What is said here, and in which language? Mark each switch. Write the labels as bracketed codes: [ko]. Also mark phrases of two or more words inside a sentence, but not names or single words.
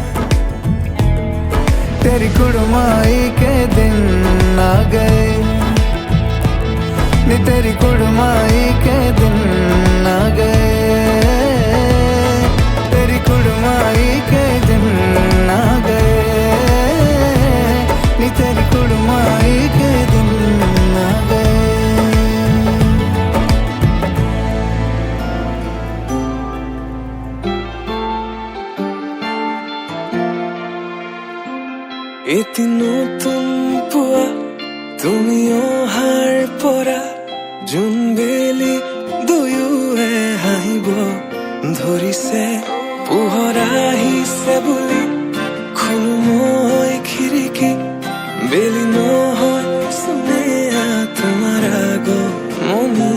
[pa] ਤੇਰੀ ਕੁੜਮਾਈ ਕੇ ਦਿਨ ਆ ਗਏ, ਨੀ ਤੇਰੀ ਕੁੜਮਾਈ ਕੇ ਦਿਨ ਆ ਗਏ, ਤੇਰੀ ਕੁੜਮਾਈ ਕੇ ਦਿਨ ਆ ਗਏ, ਨੀ ਤੇਰੀ ਕੁੜਮਾਈ ਕੇ ਦਿਨ ਆ ਗਏ। [as] এটি নতুন পুৱা তুমি অহাৰ পৰা জোনবেলি দুয়োৱে হাঁহিব ধৰিছে, পোহৰ আহিছে বুলি খোলো মই খিৰিকী, বেলি নহয় চুনেয়া তোমাৰ আগমনি।